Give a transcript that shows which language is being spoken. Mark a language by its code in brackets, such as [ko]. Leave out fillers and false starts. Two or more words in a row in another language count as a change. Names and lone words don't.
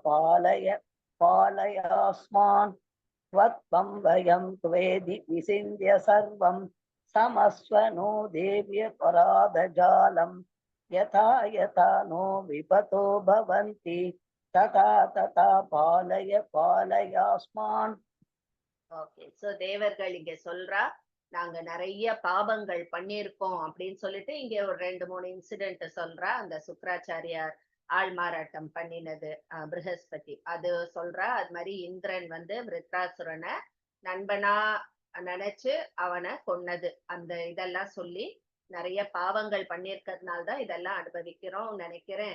[sa] पालयास्मान् त्वं वयं त्वेदि विचिन्त्य सर्वं क्षमस्व नो देव्यपराधजालम् यथा यथा नो विपतो भवन्ति तथा तथा पालयास्मान्. [ta] ஓகே. சோ தேவர்கள் இங்க சொல்றா, நாங்க நிறைய பாபங்கள் பண்ணியிருக்கோம் அப்படின்னு சொல்லிட்டு இங்க ஒரு 2-3 இன்சிடென்ட் சொல்றா. அந்த சுக்ராச்சாரியார் ஆள்மாறாட்டம் பண்ணினது, ப்ரஹஸ்பதி அது சொல்றா. அது மாதிரி இந்திரன் விருத்ராசுரனை நண்பனா நினைச்சு அவனை கொன்னது, அந்த இதெல்லாம் சொல்லி நிறைய பாவங்கள் பண்ணியிருக்கிறதுனால்தான் இதெல்லாம் அனுபவிக்கிறோம் நினைக்கிறேன்.